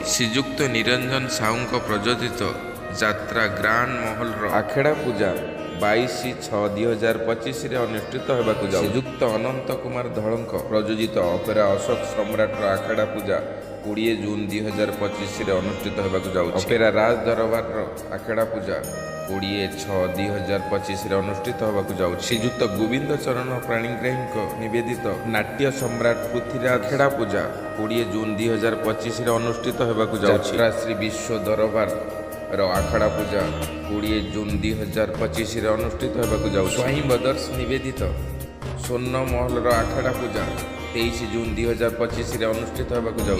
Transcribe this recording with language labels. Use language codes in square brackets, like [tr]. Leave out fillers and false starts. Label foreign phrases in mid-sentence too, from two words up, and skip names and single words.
[or] ଶ୍ରୀଯୁକ୍ତ ନିରଞ୍ଜନ ସାହୁ ପ୍ରଯୋଜିତ ଯାତ୍ରା ଗ୍ରାଣ୍ଡ ମହଲ ଆଖଡ଼ା ପୂଜା 22/6/2025 ଅନୁଷ୍ଠିତ ହେବାକୁ ଯାଉଛି। ଶ୍ରୀଯୁକ୍ତ ଅନନ୍ତ କୁମାର ଧଳ ପ୍ରଯୋଜିତ ଅପେରା ଅଶୋକ ସମ୍ରାଟ ଆଖଡ଼ା ପୂଜା 20 ଜୁନ 2025 ଅନୁଷ୍ଠିତ ହେବାକୁ ଯାଉଛି। ଅପେରା ରାଜ ଦରବାର ଆଖଡ଼ା ପୂଜା 20/6/2025 ଅନୁଷ୍ଠିତ ହେବାକୁ ଯାଉଛି। ଶ୍ରୀଯୁକ୍ତ ଗୋବିନ୍ଦ ଚରଣ ପାଣିଗ୍ରାହୀ ନିବେଦିତ ନାଟ୍ୟ ସମ୍ରାଟ ପୃଥ୍ୱୀରାଜ ଆଖଡ଼ା ପୂଜା 20 ଜୁନ 2025 ଅନୁଷ୍ଠିତ ହେବାକୁ ଯାଉଛି। ଶ୍ରୀ ବିଶ୍ୱ ଦରବାର ଆଖଡ଼ା ପୂଜା 20 ଜୁନ 2025 ଅନୁଷ୍ଠିତ ହେବାକୁ ଯାଉଛି। ସ୍ୱାଇଁ ବ୍ରଦର୍ସ ନିବେଦିତ ସ୍ୱର୍ଣ୍ଣ ମହଲ ଆଖଡ଼ା ପୂଜା 23 ଜୁନ 2025 ଅନୁଷ୍ଠିତ ହେବାକୁ ଯାଉଛି।